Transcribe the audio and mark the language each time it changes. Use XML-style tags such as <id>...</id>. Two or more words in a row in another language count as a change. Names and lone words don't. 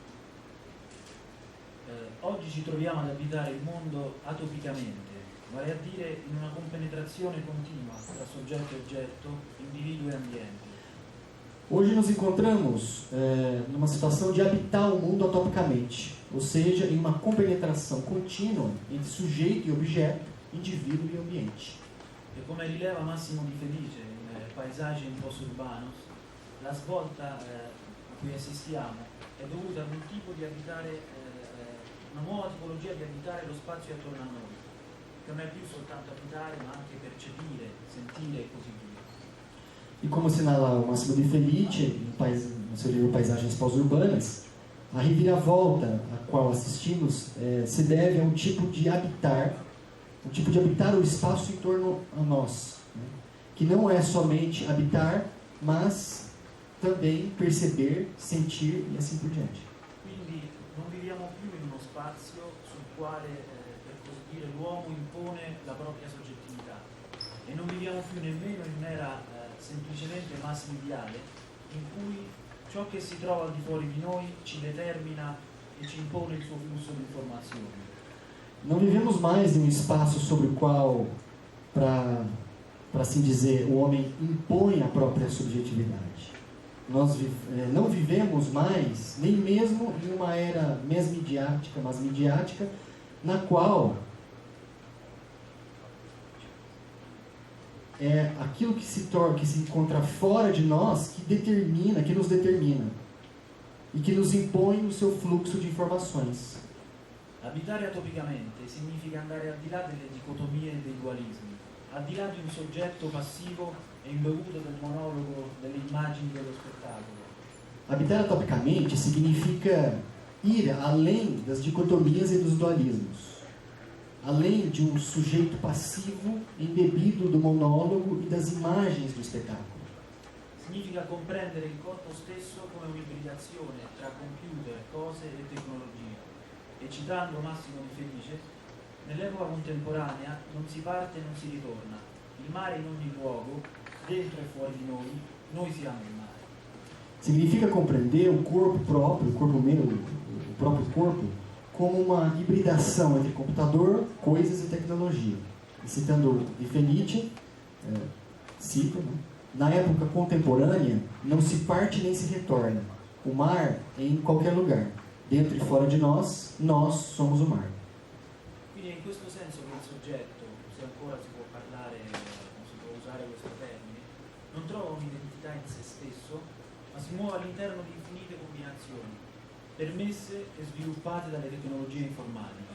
<it>Oggi ci troviamo ad abitare il mondo atopicamente, vale a dire in una compenetrazione continua tra soggetto e oggetto, individuo e ambiente.</it> <pt>Hoje nos encontramos numa situação de habitar o mundo atopicamente, ou seja, em uma compenetração contínua entre sujeito e objeto, indivíduo e ambiente.</pt> <it>E come rileva Massimo Di Felice in Paesaggi in Post-Urbanos, la svolta a cui assistiamo è dovuta ad un tipo di abitare, una nuova tipologia di abitare lo spazio attorno a noi, che non è più soltanto abitare ma anche percepire, sentire e così via.</it> <pt>E como assinala o Massimo Di Felice, no seu livro Paisagens Pós-Urbanas, a reviravolta a qual assistimos se deve a um tipo de habitar o espaço em torno a nós, né? Que não é somente habitar, mas também perceber, sentir e assim por diante.</pt> <it>Quindi non viviamo più in uno spazio sul quale, per così dire, l'uomo impone la propria soggettività e non viviamo più nemmeno in un'era semplicemente mass-mediale in cui ciò che si trova al di fuori di noi ci determina e ci impone il suo flusso di informazioni.</it> <pt>Não vivemos mais em um espaço sobre o qual, para assim dizer, o homem impõe a própria subjetividade. Nós não vivemos mais, nem mesmo em uma era mass-midiática, na qual é aquilo que se encontra fora de nós que nos determina e que nos impõe o seu fluxo de informações.</pt> <it>Abitare atopicamente significa andare al di là delle dicotomie e dei dualismi, al di là di un soggetto passivo e imbevuto del monologo, delle immagini dello spettacolo.</it> <pt>Habitar atopicamente significa ir além das dicotomias e dos dualismos, além de um sujeito passivo embebido do monólogo e das imagens do espetáculo.</pt> <it>Significa comprendere il corpo stesso come un'ibridazione tra computer, cose e tecnologia. E citando Massimo Di Felice, Nell'epoca contemporanea non si parte e non si ritorna. Il mare in ogni luogo, dentro e fuori di noi siamo il mare.</it> <pt>Significa compreender o corpo próprio, o corpo humano, o próprio corpo, como uma hibridação entre computador, coisas e tecnologia. E citando Nietzsche, cito, né? Na época contemporânea, não se parte nem se retorna. O mar é em qualquer lugar. Dentro e fora de nós somos o mar.</pt> <it>Quindi è in questo senso che il soggetto, se ancora si può parlare, si può usare questo termine, non trova un'identità in se stesso, ma si muove all'interno di infinite combinazioni, permesse e sviluppate dalle tecnologie informatiche.</it>